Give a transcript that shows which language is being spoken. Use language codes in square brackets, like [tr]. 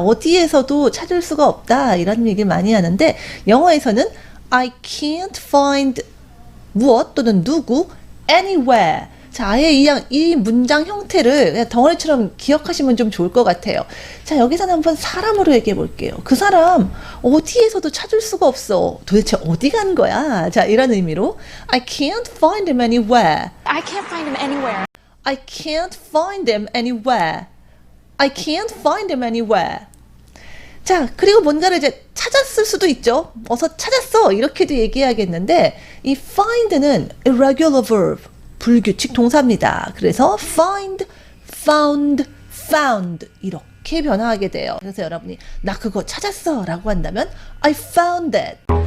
[ko] 어디에서도 찾을 수가 없다. 이런 얘기를 많이 하는데 영어에서는 [en] I can't find [ko] 무엇 또는 누구 anywhere. 자, 아예 이 문장 형태를 그냥 덩어리처럼 기억하시면 좀 좋을 것 같아요. 자, 여기서는 한번 사람으로 얘기해 볼게요. 그 사람 어디에서도 찾을 수가 없어. 도대체 어디 간 거야? 자, 이런 의미로 [en] I can't find him anywhere. I can't find him anywhere. I can't find him anywhere. I can't find him anywhere. [ko] 자, 그리고 뭔가를 이제 찾았을 수도 있죠. 어서 찾았어. 이렇게도 얘기해야겠는데 이 find는 irregular verb. 불규칙 동사입니다. 그래서 find, found, found 이렇게 변화하게 돼요. 그래서 여러분이 나 그거 찾았어 라고 한다면 [en] I found it.